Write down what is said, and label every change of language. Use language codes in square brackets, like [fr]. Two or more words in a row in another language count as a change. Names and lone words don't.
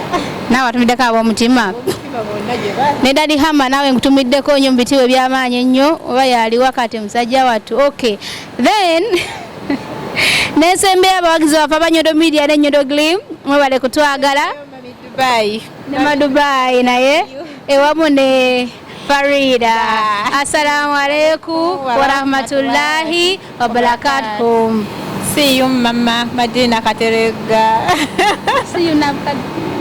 [lg] naawe atumiddeko ab'omutima ne Dadi Hama nawe nkutumiddeko nnyo mu bitiibwa eby'amaanyi ennyo oba yali wakati musajja wattu [en] okay then [lg] nesembera abawagizi baffe aba Nyondo Media ne Nyondo Glim mwebale kutwagala ne Madubai naye ewamu ne Farida [ar] السلام عليكم ورحمة الله وبركاته. [en] See you mama Madina Katerega. See you Nabukad.